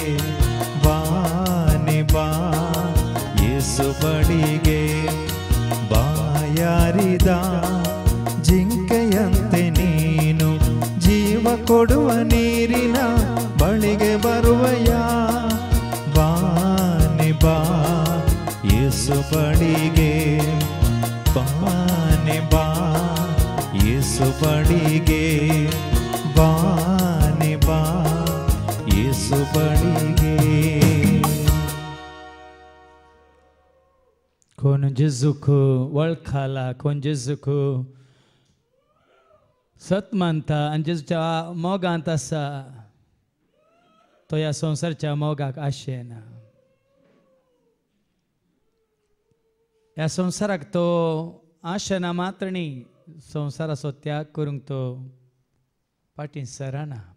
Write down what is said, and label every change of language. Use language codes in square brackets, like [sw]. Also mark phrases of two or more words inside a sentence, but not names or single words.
[kn] ಬಾನಿ ಬಾ ಯೇಸು ಬಳಿಗೆ ಬಾಯಾರಿದ ಜಿಂಕೆಯಂತೆ ನೀನು ಜೀವ ಕೊಡುವ ನೀರಿನ ಬಳಿಗೆ ಬರುವೆಯ ಬಾನಿ ಬಾ ಯೇಸು ಬಳಿಗೆ ಬಾನಿ ಬಾ ಯೇಸು ಬಳಿಗೆ ಬಾನಿ ಬಾ ಯೇಸು ಬಳಿಗೆ [kok] कोण जेजूक वळखाला कोण जेजूक सत मानता आनी जेजूच्या मोगांत आसा तो ह्या संवसारच्या मोगाक आशेना ह्या संवसाराक तो आशना मात्र न्ही, संवसाराचो त्याग करूंक तो फाटीं सरना.